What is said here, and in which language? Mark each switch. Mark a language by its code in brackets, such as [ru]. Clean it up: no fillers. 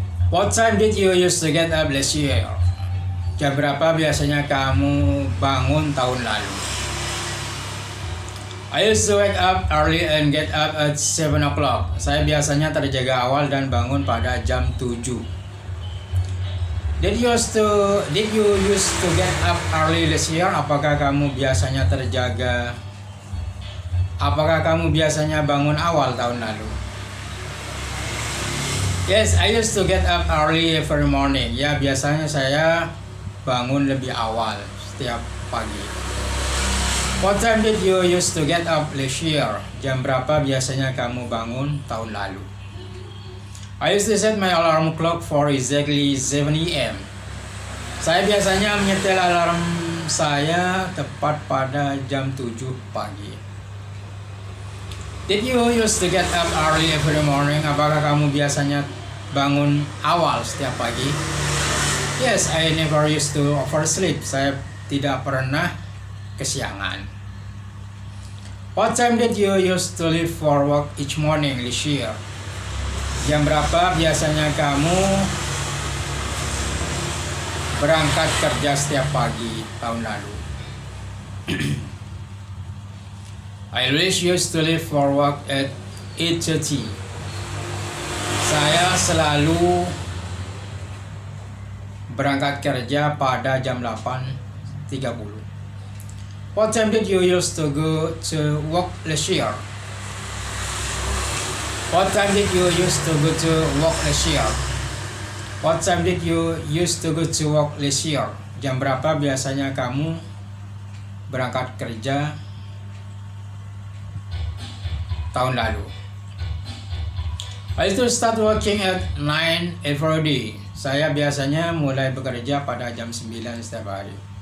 [en] What time did you used to get up last year? [id] Jam berapa biasanya kamu bangun tahun lalu? [en] I used to wake up early and get up at 7 o'clock. [id] Saya biasanya terjaga awal dan bangun pada jam 7. [en] Did you used to get up early this year? [id] Apakah kamu biasanya bangun awal tahun lalu? [en] Yes, I used to get up early every morning. [id] Ya, biasanya saya bangun lebih awal setiap pagi. [en] What time did you used to get up last year? [id] Jam berapa biasanya kamu bangun tahun lalu? [en] I used to set my alarm clock for exactly 7 a.m. [id] Saya biasanya menyetel alarm saya tepat pada jam 7 pagi. [en] Did you used to get up early every morning? [id] Apakah kamu biasanya bangun awal setiap pagi? [en] Yes, I never used to oversleep. [id] Saya tidak pernah kesiangan. [en] What time did you used to leave for work each morning this year? [id] Jam berapa biasanya kamu berangkat kerja setiap pagi tahun lalu? [en] I always used to leave for work at 8:30. [id] Saya selalu berangkat kerja pada jam 8:30. [en] What time did you used to go to work last year? What time did you used to go to work last year? What time did you used to go to work last year? [id] Jam berapa biasanya kamu berangkat kerja tahun lalu? [en] I used to start working at 9 every day. [id] Saya biasanya mulai bekerja pada jam 9 setiap hari.